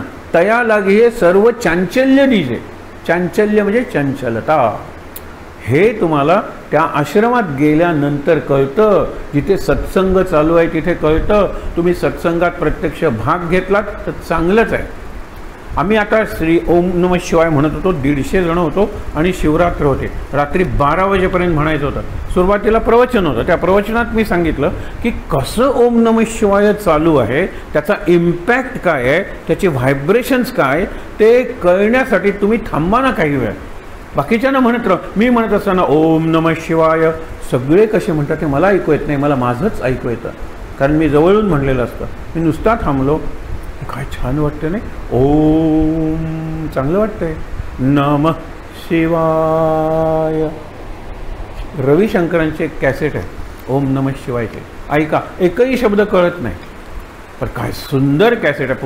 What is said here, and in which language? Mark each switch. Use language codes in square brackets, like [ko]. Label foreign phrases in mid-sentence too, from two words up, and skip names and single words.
[mr] तया लागी हे सर्व चांचल्य दिजे. चांचल्य म्हणजे चंचलता. हे तुम्हाला त्या आश्रमात गेल्यानंतर कळतं. जिथे सत्संग चालू आहे तिथे कळतं. तुम्ही सत्संगात प्रत्यक्ष भाग घेतलात तर चांगलंच आहे. आम्ही आता [sa] श्री ओम नमः शिवाय [mr] म्हणत होतो, 150 जण होतो आणि शिवरात्र होते. रात्री 12 वाजेपर्यंत म्हणायचं होतं. सुरुवातीला प्रवचन होतं, त्या प्रवचनात मी सांगितलं की कसं [sa] ओम नमः शिवाय [mr] चालू आहे, त्याचा इम्पॅक्ट काय आहे, त्याचे व्हायब्रेशन्स काय, ते कळण्यासाठी तुम्ही थांबा ना काही वेळ. बाकीच्यांना म्हणत राहा. मी म्हणत असताना [sa] ओम नमः शिवाय [mr] सगळे कसे म्हणतात ते मला ऐकू येत नाही, मला माझंच ऐकू येतं. कारण मी जवळून म्हणलेलं असतं. मी नुसता थांबलो, काय छान वाटतं नाही, ओम चांगलं वाटतंय, [sa] नमः शिवाय. [mr] रविशंकरांची एक कॅसेट आहे [sa] ओम नमः शिवायचे, [mr] ऐका, एकही शब्द कळत नाही, पण काय सुंदर कॅसेट आहे.